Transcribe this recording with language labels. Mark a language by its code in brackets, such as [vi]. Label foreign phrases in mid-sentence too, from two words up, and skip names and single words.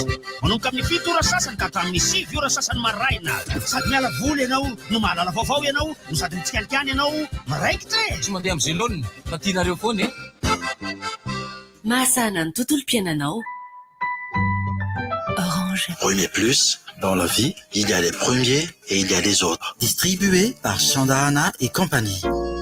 [mg] Manomboka amin'ny 7 ora sasany ka hatramin'ny 6 ora sasany maraina. Sady miala voly ianao, no mahalala vaovao ianao, no sady mitsikanikany ianao, maraikitra e. Tsy mandeha amin'ny zélone, matianareo foana e. Mahasana ny tontolo piainanao. Orange. [fr] Oui, mais plus, dans la vie, il y a les premiers et il y a les autres. Distribué par Chandarana et compagnie.